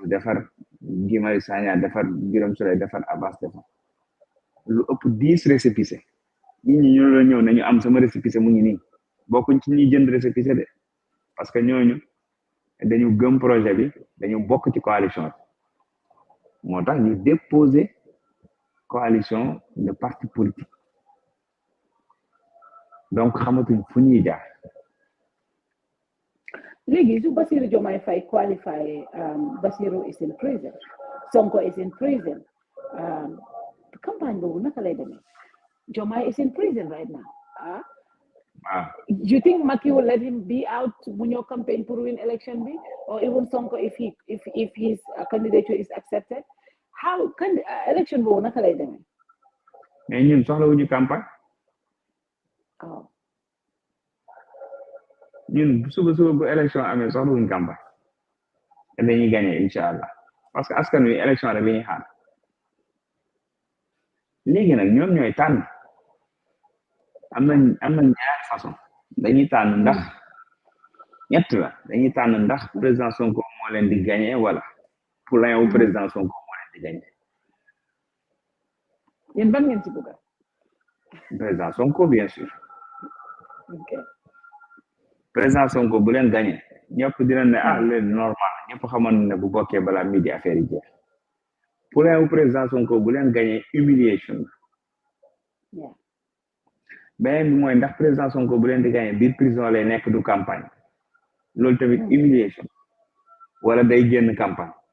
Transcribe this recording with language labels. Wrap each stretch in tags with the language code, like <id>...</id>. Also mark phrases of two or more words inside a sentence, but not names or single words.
<wo>defar Guy Marius Sagna defar Birame Souleye defar Abbas defar lu ëpp 10 récépissé ñi la ñëw nañu am sama récépissé mu ngi nii bokkuñ ci ñuy jënd récépissé de parce que ñooñu dañu gëm projet bi dañu bokk ci coalition bi moo tax ñu déposé</wo> <fr>coalition de parti politique</fr> <wo>donc xamatuñ fu ñuy jaar léegi su</wo> <en>Bassirou Diomaye Faye qualify Bassirou is in prison Sonko is in prison</en> <wo>campagne boobu naka lay demee</wo> <en>Diomaye is in prison right now you think Macky will let him be out</en> <wo>mu ñëw</wo> <en>campaign pour win election bi or even Sonko if his candidature is accepted how can election</en> <wo>boobu naka lay demee mais ñun soxlawuñu campagne ñun suba bu élection amee soxlawuñu campagne te dañuy gagné</wo> <ar>incha allah</ar> <fr>parce que</fr> <wo>askan wi élection rek la ñuy xaar léegi nag ñoom ñooy tànn am na ñaari façon dañuy tànn ndax ñett la dañuy tànn ndax président Sonko moo leen di gagné wala poulain wu président Sonko moo leen di gagné yéen ban ngeen ci bëgg</wo> <fr>président Sonko bien sûr ok</fr> <wo>président Sonko bu leen gagné ñëpp dinañ ne leen normal ñëpp xamoon ne bu bokkee balaa midi affaire yi jeex poulain wu président Sonko bu leen gagné humiliation beneen bi mooy ndax président Sonko bu leen di gagné biir prison lay nekk du campagne loolu tamit humiliation wala day génn campagne</wo>